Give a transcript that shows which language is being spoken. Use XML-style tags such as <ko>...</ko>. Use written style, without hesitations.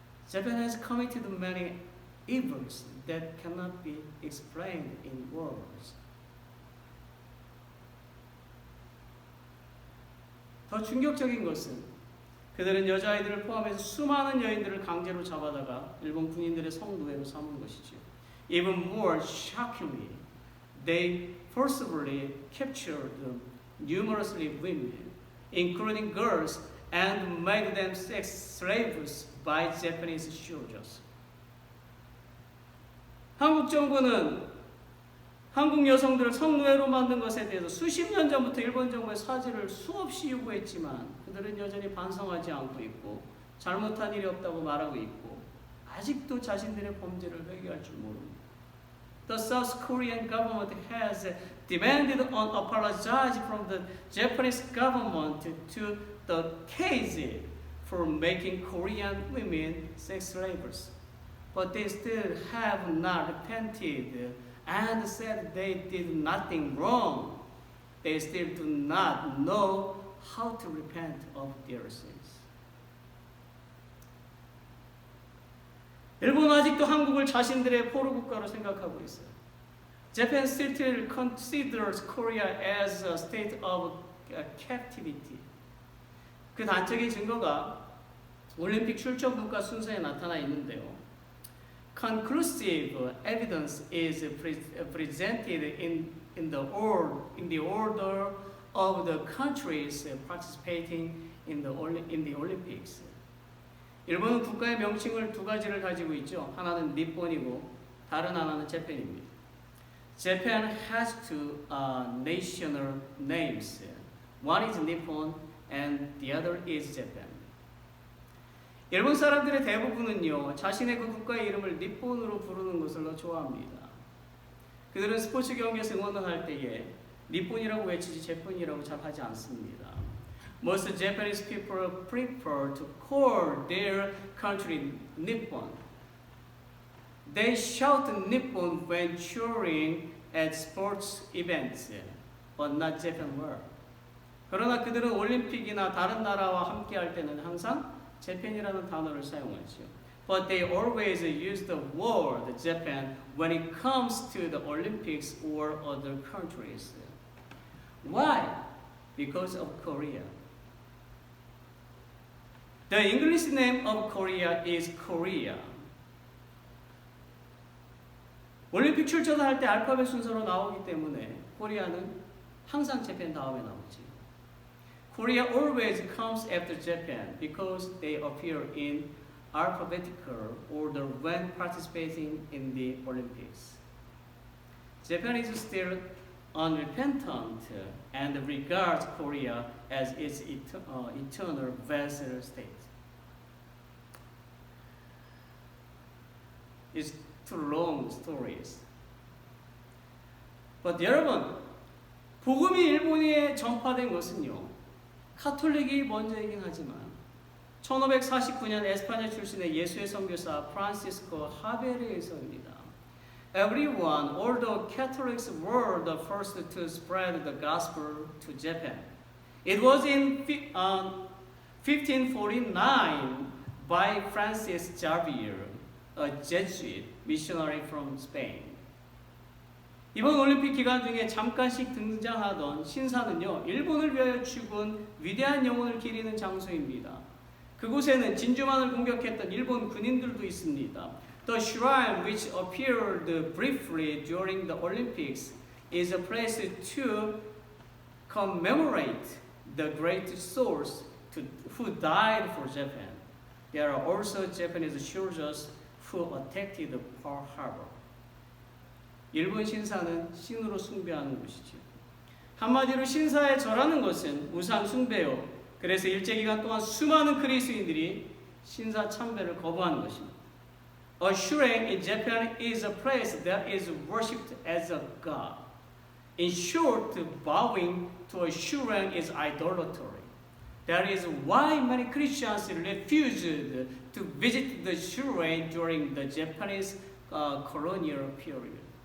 <en>Japan has committed many evils that cannot be explained in words.</en> <ko>더 충격적인 것은 그들은 여자아이들을 포함해서 수많은 여인들을 강제로 잡아다가 일본 군인들의 성노예로 삼은 것이죠.</ko> <en>Even more shockingly, they forcibly captured numerous women, including girls, and made them sex slaves by Japanese soldiers.</en> <ko>한국 정부는 한국 여성들을 성노예로 만든 것에 대해서 수십 년 전부터 일본 정부의 사죄를 수없이 요구했지만 그들은 여전히 반성하지 않고 있고 잘못한 일이 없다고 말하고 있고 아직도 자신들의 범죄를 회개할 줄 모릅니다.</ko> <en>The South Korean government has demanded an apology from the Japanese government to the KZ for making Korean women sex slaves. But they still have not repented and said they did nothing wrong. They still do not know how to repent of their sins.</en> <ko>일본은 아직도 한국을 자신들의 포로 국가로 생각하고 있어요.</ko> <en>Japan still considers Korea as a state of captivity.</en> <ko>그 단적인 증거가 올림픽 출전 국가 순서에 나타나 있는데요.</ko> <en>Conclusive evidence is presented in the order of the countries participating in the Olympics.</en> <ko>일본은 국가의 명칭을 두 가지를 가지고 있죠. 하나는 니폰이고 다른 하나는 재팬입니다.</ko> <en>Japan has two national names. One is Nippon and the other is Japan.</en> <ko>일본 사람들의 대부분은요, 자신의 그 국가의 이름을 니폰으로 부르는 것을 더 좋아합니다. 그들은 스포츠 경기에서 응원을 할 때에 니폰이라고 외치지 재팬이라고 잘 하지 않습니다.</ko> <en>Most Japanese people prefer to call their country Nippon. They shout Nippon when cheering at sports events, but not Japan word.</en> <ko>그러나 그들은 올림픽이나 다른 나라와 함께 할 때는 항상 재팬이라는 단어를 사용하죠.</ko> <en>But they always use the word Japan when it comes to the Olympics or other countries. Why? Because of Korea. The English name of Korea is Korea.</en> <ko>올림픽 출전을 할 때 알파벳 순서로 나오기 때문에 코리아는 항상 재팬 다음에 나오지.</ko> <en>Korea always comes after Japan because they appear in alphabetical order when participating in the Olympics. Japan is still unrepentant and regards Korea as its eternal vassal state. It's too long stories. But</en> <ko>여러분, 복음이 일본에 전파된 것은요, 카톨릭이 먼저이긴 하지만 1549년 에스파냐 출신의 예수의 선교사 프란시스코 하베르에 의해서입니다.</ko> <en>Everyone, all the Catholics were the first to spread the gospel to Japan. It was in 1549 by Francis Xavier, a Jesuit missionary from Spain.</en> <ko>이번 올림픽 기간 중에 잠깐씩 등장하던 신사는요, 일본을 위하여 죽은 위대한 영혼을 기리는 장소입니다. 그곳에는 진주만을 공격했던 일본 군인들도 있습니다.</ko> <en>The shrine which appeared briefly during the Olympics is a place to commemorate the great souls who died for Japan. There are also Japanese soldiers who attacked Pearl Harbor.</en> <ko>일본 신사는 신으로 숭배하는 곳이죠. 한마디로 신사에 절하는 것은 우상 숭배요. 그래서 일제기간 동안 수많은 그리스인들이 신사 참배를 거부하는 것입니다.</ko> <en>A shrine in Japan is a place that is worshipped as a god. In short, bowing to a shrine is idolatry. That is why many Christians refused to visit the shrine during the Japanese colonial period.</en>